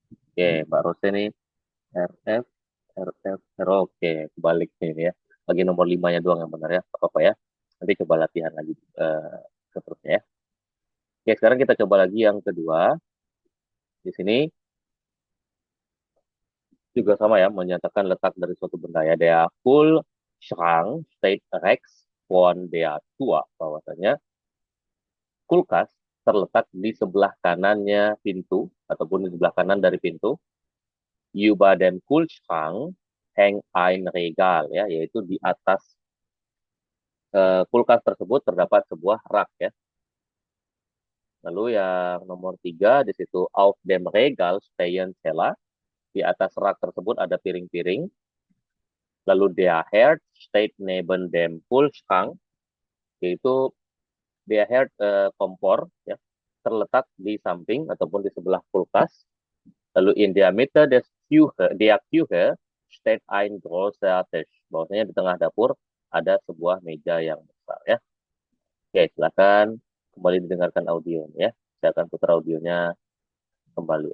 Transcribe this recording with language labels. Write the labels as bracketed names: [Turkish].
[Indonesian] Oke, Mbak Rose nih. RF, oke, kebalik nih ya. Lagi nomor 5-nya doang yang benar ya. Apa-apa ya. Nanti coba latihan lagi seterusnya ya. Oke, sekarang kita coba lagi yang kedua. Di sini juga sama ya, menyatakan letak dari suatu benda ya. [German] Der Kühlschrank steht rechts von der Tür. [Indonesian] Bahwasanya kulkas terletak di sebelah kanannya pintu, ataupun di sebelah kanan dari pintu. [German] Über dem Kühlschrank hängt ein Regal, [Indonesian] ya, yaitu di atas kulkas tersebut terdapat sebuah rak ya. Lalu yang nomor 3 di situ [German] auf dem Regal stehen Teller. [Indonesian] Di atas rak tersebut ada piring-piring. Lalu [German] der Herd steht neben dem Kühlschrank, [Indonesian] yaitu der Herd kompor ya, terletak di samping ataupun di sebelah kulkas. Lalu [German] in der Mitte der Küche steht ein großer Tisch. [Indonesian] Bahwasanya di tengah dapur ada sebuah meja yang besar ya. Oke, silakan kembali didengarkan audionya ya. Saya akan putar audionya kembali.